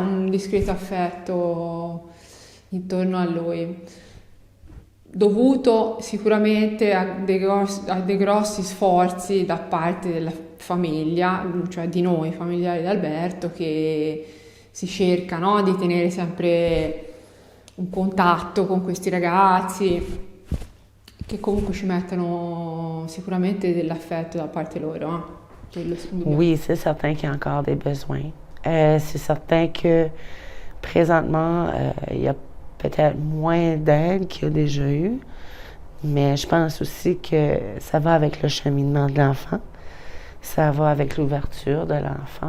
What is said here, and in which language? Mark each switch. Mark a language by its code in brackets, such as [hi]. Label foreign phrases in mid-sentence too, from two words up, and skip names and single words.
[it] un discreto affetto intorno a lui, dovuto sicuramente a dei grossi sforzi da parte della famiglia, cioè di noi familiari di Alberto, che si cerca, no, di tenere sempre un contatto con questi ragazzi, che comunque ci mettono sicuramente dell'affetto da parte loro. [fr] Oui, c'est certain qu'il y a encore des besoins. C'est certain que présentement, il y a peut-être moins d'aide qu'il y a déjà eu, mais je pense aussi que ça va avec le cheminement de l'enfant, ça va avec l'ouverture de l'enfant.